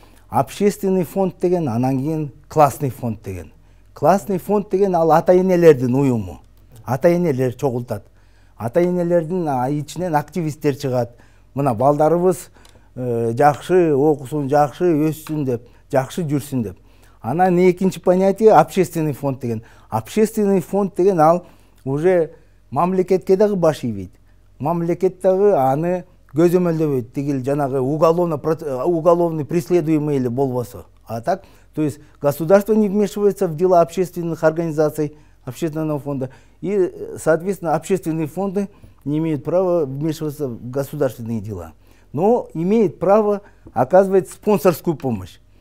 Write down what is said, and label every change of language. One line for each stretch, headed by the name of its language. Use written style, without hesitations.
Russian: Общественный фонд
Kyrgyz: деген, анан кийин
Russian: классный фонд
Kyrgyz: деген.
Russian: Классный фонд
Kyrgyz: деген ал ата-энелердин уюму. Ата-энелер чогултат. Ата-энелердин ичинен активисттер чыгат. Мына балдарыбыз жакшы окусун, жакшы өссүн деп, жакшы жүрсүн деп. Анан экинчи
Russian: понятие общественный фонд
Kyrgyz: деген.
Russian: Общественный фонд
Kyrgyz: деген ал
Russian: уже
Kyrgyz: мамлекетке дагы баш ийбейт. Мамлекет дагы аны көзөмөлдөбөйт. Тигил жанагы
Russian: уголовный преследуемый
Kyrgyz: эле болбосо.
Russian: А так, то есть государство не вмешивается в дела общественных организаций, общественного фонда. И, соответственно, общественные фонды не имеют права вмешиваться в государственные дела. Но имеет право оказывать спонсорскую помощь.